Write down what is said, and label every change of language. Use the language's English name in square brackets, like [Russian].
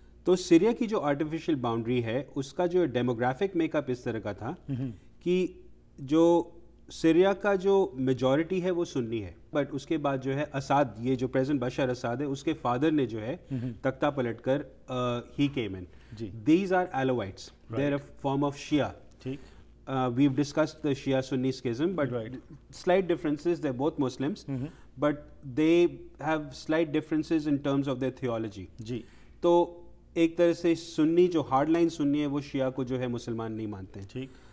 [Hindi] तो सीरिया की जो आर्टिफिशियल बाउंड्री है उसका जो डेमोग्राफिक मेकअप इस तरह का था कि जो सीरिया का जो मेजॉरिटी है वो सुन्नी है, बट उसके बाद जो है असाद, ये जो प्रेजेंट बशर असाद है, उसके फादर ने जो है तख्ता पलटकर ही [English] Came in. These are Alawites, they are a form of Shia, [Hindi] ठीक। [English] we've discussed the Shia Sunni schism, but slight differences. They're both Muslims, but they have slight differences in terms of their theology जी। [Hindi] तो एक तरह से सुन्नी जो हार्ड लाइन सुन्नी है वो शिया को जो है मुसलमान नहीं मानते हैं, ठीक।